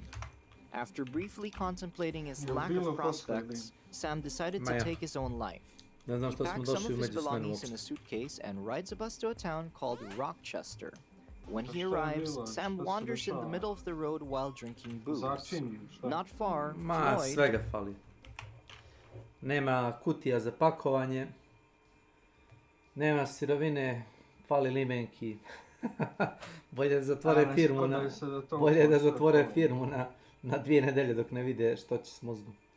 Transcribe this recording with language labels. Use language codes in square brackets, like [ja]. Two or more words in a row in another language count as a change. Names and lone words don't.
[en] After briefly contemplating his lack of prospects, Sam decided to take his own life. He packs some of his belongings in a suitcase and rides a bus to a town called Rochester. When he arrives, Sam wanders in the middle of the road while drinking booze. Not far, Floyd... [sr] Svega fali. Nema kutija za pakovanje. Nema sirovine, fali limenki. Bolje da zatvore firmu na 2 nedelje dok ne vide što će s mozgom.